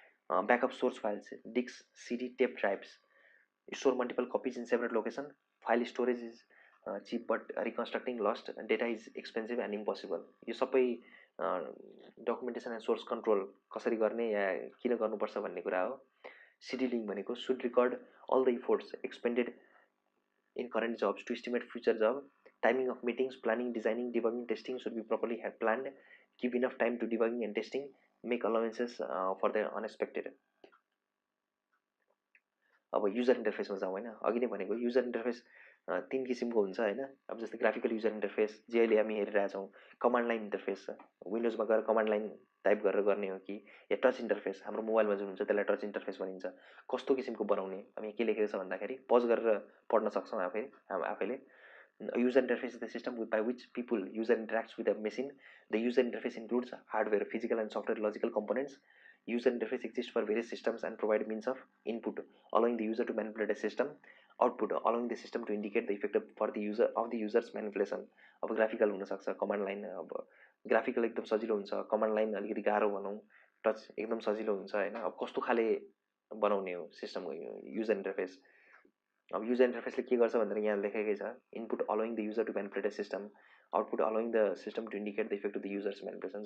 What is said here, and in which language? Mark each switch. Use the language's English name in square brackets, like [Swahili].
[English] Backup source files, disk, CD, tape drives, store multiple copies in separate location. File storage is cheap but reconstructing lost data is expensive and impossible. [Nepali] यो सबै [English] documentation and source control [Nepali] कसरी गर्ने या किन गर्नुपर्छ भन्ने कुरा हो। CD भनेको [English] Should record all the efforts expended in current jobs to estimate future job. Timing of meetings, planning, designing, debugging, testing should be properly planned. Give enough time to debugging and testing. Make allowances for the unexpected. [Nepali] अब user इन्टरफेसमा जाउँ होइन। अघि नै भनेको user interface 3 किसिमको हुन्छ होइन। अब जस्तै ग्राफिकल युजर इन्टरफेस जे अहिले हामी हेरिरहेछौँ, कमान्ड लाइन इन्टरफेस छ, विन्डोजमा गएर कमान्ड लाइन टाइप गरेर गर्ने हो कि, या टच इन्टरफेस हाम्रो मोबाइलमा जुन हुन्छ त्यसलाई टच इन्टरफेस भनिन्छ। कस्तो किसिमको बनाउने, हामी के लेखेको छ भन्दाखेरि पज गरेर पढ्न सक्छौँ आफैले। [English] User interface is the system by which user interacts with a machine. The user interface includes hardware, physical and software logical components. User interface exists for various systems and provide means of input, allowing the user to manipulate a system. Output, allowing the system to indicate the effect for the user's manipulation. [Nepali] अब graphical हुनसक्छ, command line अब graphical एकदम सजिलो हुन्छ, command line अलिकति गाह्रो भनौँ, touch एकदम सजिलो हुन्छ होइन। अब कस्तो खाले बनाउने हो सिस्टमको युजर इन्टरफेस। अब युजर इन्टरफेसले के गर्छ भनेर यहाँ लेखेकै छ, [English] Input allowing the user to manipulate a system, output allowing the system to indicate the effect of the user's manipulation.